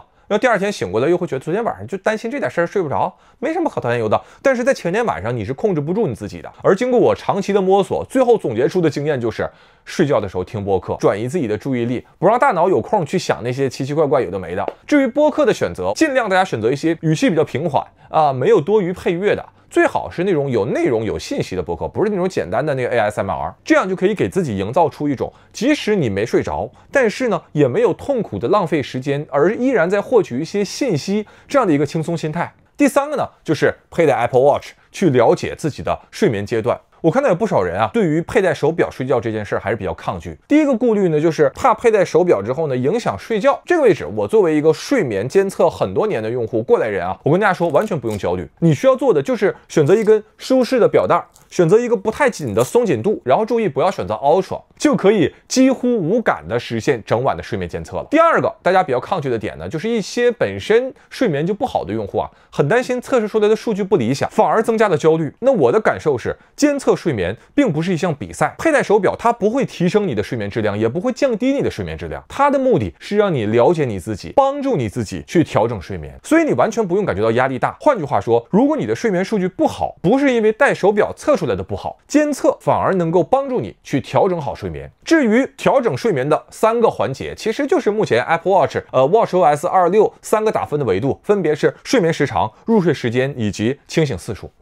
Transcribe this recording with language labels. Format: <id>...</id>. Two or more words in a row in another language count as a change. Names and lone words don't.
<zh>然後第二天醒過來，又會覺得昨天晚上就擔心這點事兒睡不着，沒什麼可擔憂的。但是在前天晚上你是控制不住你自己的。而經過我長期的摸索，最後總結出的經驗就是，睡覺的時候聽播客，轉移自己的注意力，不讓大腦有空去想那些奇奇怪怪有的沒的。至於播客的選擇，盡量大家選擇一些語氣比較平緩啊，沒有多餘配樂的。最好是那種有内容、有信息的播客，不是那種简单的那个 ASMR， 这样就可以给自己营造出一种即使你没睡着，但是呢也没有痛苦的浪费时间，而依然在获取一些信息这样的一个轻松心态。第三个呢，就是佩戴 Apple Watch 去了解自己的睡眠阶段。我看到有不少人啊，对于佩戴手表睡觉这件事还是比较抗拒。第一个顧慮呢，就是怕佩戴手表之後呢，影響睡覺。這個位置，我作為一個睡眠監測很多年的用戶過來人啊，我跟大家說，完全不用焦慮。你需要做的就是選擇一根舒適的表帶，選擇一個不太緊的鬆緊度，然後注意不要選擇 Ultra， 就可以幾乎無感的實現整晚的睡眠監測了。第二個，大家比較抗拒的點呢，就是一些本身睡眠就不好的用戶啊，很擔心測試出來的數據不理想，反而增加了焦慮。那我的感受是，監測睡眠並不是一項比賽，佩戴手表它不會提升你的睡眠質量，也不會降低你的睡眠質量，它的目的是讓你了解你自己，幫助你自己去調整睡眠，所以你完全不用感覺到壓力大。換句話說，如果你的睡眠數據不好，不是因為戴手表測出來的不好，監測反而能夠幫助你去調整好睡眠。至於調整睡眠的3個環節，其實就是目前 Apple Watch、WatchOS 26 3個打分的維度，分別是睡眠時長、入睡時間以及清醒次數。</zh>